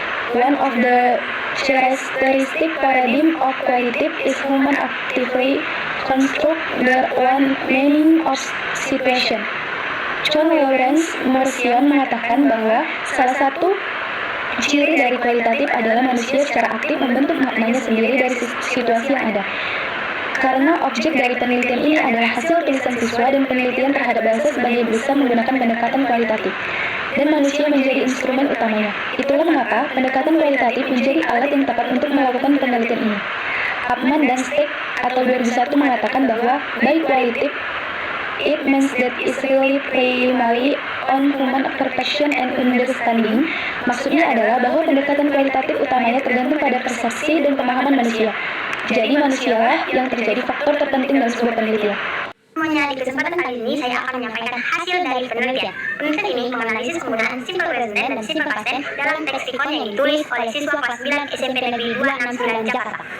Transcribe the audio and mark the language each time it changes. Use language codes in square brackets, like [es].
[en] One of the characteristic paradigm of qualitative is human actively construct the one meaning of situation. [id] John Lawrence Morrison mengatakan bahwa salah satu ciri dari kualitatif adalah manusia secara aktif membentuk maknanya sendiri dari situasi yang ada. Karena objek dari penelitian ini adalah hasil tulisan siswa dan penelitian terhadap bahasa sebagai besar menggunakan pendekatan kualitatif, dan manusia menjadi instrumen utamanya. Itulah mengapa pendekatan kualitatif menjadi alat yang tepat untuk melakukan penelitian ini. [en] Upman dan Steck atau 2001 [id] mengatakan bahwa [en] by qualitative it means that is really primarily on human perception and understanding. [id] Maksudnya adalah bahwa pendekatan kualitatif utamanya tergantung pada persepsi dan pemahaman manusia. Jadi manusialah yang terjadi faktor terpenting dalam sebuah penelitian. Di kesempatan kali ini saya akan menyampaikan hasil dari penelitian. Penelitian ini menganalisis penggunaan simple present tense dan simple past tense dalam leksikon yang ditulis oleh siswa kelas 9 SMP Negeri 269 Jakarta.